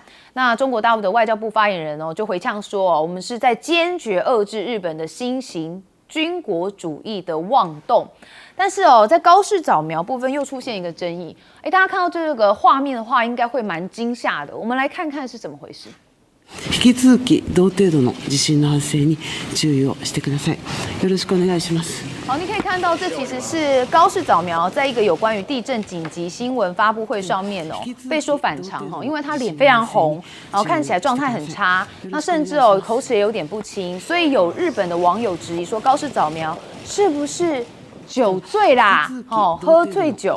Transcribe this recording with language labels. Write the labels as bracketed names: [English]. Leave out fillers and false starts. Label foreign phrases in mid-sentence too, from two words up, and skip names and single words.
[Chinese] 那中国大陆的外交部发言人就回呛说，我们是在坚决遏制日本的新型军国主义的妄动。但是在高市早苗部分又出现一个争议，大家看到这个画面的话，应该会蛮惊吓的。我们来看看是怎么回事。 [Japanese] 引き続き同程度の地震の発生に注意をしてください。よろしくお願いします。 [Chinese] 好，你可以看到，这其实是高市早苗在一个有关于地震紧急新闻发布会上面被说反常因为他脸非常红，然后看起来状态很差，那甚至口齿也有点不清，所以有日本的网友质疑说，高市早苗是不是酒醉啦，喝醉酒。